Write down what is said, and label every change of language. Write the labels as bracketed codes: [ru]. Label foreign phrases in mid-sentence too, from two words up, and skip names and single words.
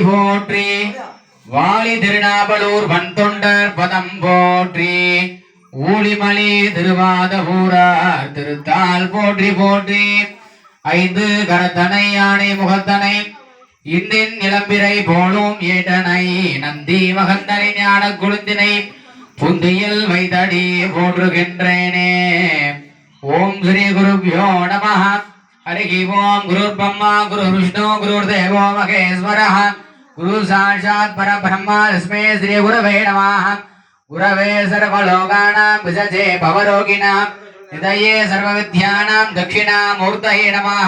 [ta] போற்றி வாலி திருநாவலூர் வன்தொண்டர் பதம் போற்றி ஊழிமலி திருவாத ஊரார் திருத்தால் போற்றி போற்றி ஐந்து கரத்தனை யானை முகத்தனை இந்தின் இளம்பிரை போலும் ஏட்டனை நந்தி மகந்தனை ஞான குழுந்தினை புந்தியில் வைத்தடி போற்றுகின்றேனே. [sa] ओं श्री गुरुभ्यो नमः. हरि ओम गुरुर्ब्रह्मा गुरुर्विष्णु गुरुर्देवो महेश्वरः गुरु साक्षात् परब्रह्म तस्मै श्री गुरवे नमः. गुरवे सर्वलोकानां विषजे भवरोगिणां निधये सर्वविद्यानां दक्षिणामूर्तये नमः.